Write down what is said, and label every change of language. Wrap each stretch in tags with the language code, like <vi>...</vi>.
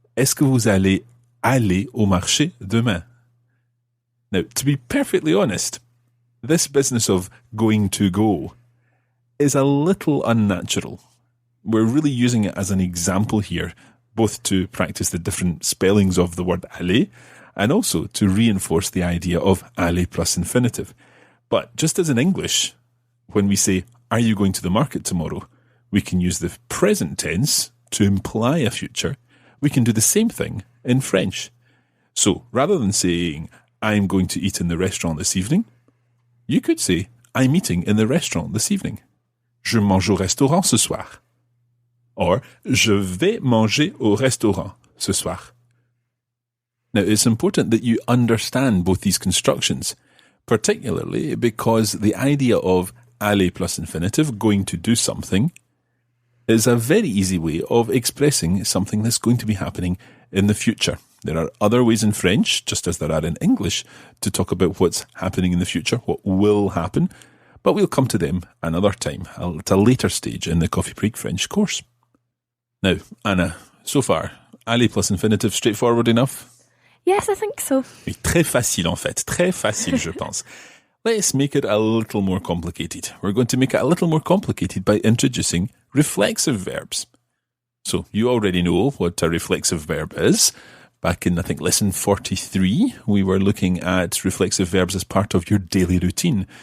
<fr>Est-ce que vous allez aller au marché demain?</fr> <en>Now, to be perfectly honest, this business of going to go is a little unnatural. We're really using it as an example here, both to practice the different spellings of the word aller and also to reinforce the idea of aller plus infinitive. But just as in English, when we say, are you going to the market tomorrow? We can use the present tense to imply a future. We can do the same thing in French. So rather than saying, I'm going to eat in the restaurant this evening, you could say, I'm eating in the restaurant this evening.</en> <fr>Je mange au restaurant ce soir. Or, je vais manger au restaurant ce soir.</fr> <en>Now, it's important that you understand both these constructions, particularly because the idea of aller plus infinitive, going to do something, is a very easy way of expressing something that's going to be happening in the future. There are other ways in French, just as there are in English, to talk about what's happening in the future, what will happen, but we'll come to them another time, at a later stage in the Coffee Break French course. Now, Anna, so far, aller plus infinitive, straightforward enough? Yes, I think so.</en> <fr>Oui, très facile en fait, très facile je pense.</fr> <en>Let's make it a little more complicated. We're going to make it a little more complicated by introducing reflexive verbs. So, you already know what a reflexive verb is. Back in, I think, lesson 43, we were looking at reflexive verbs as part of your daily routine.</en>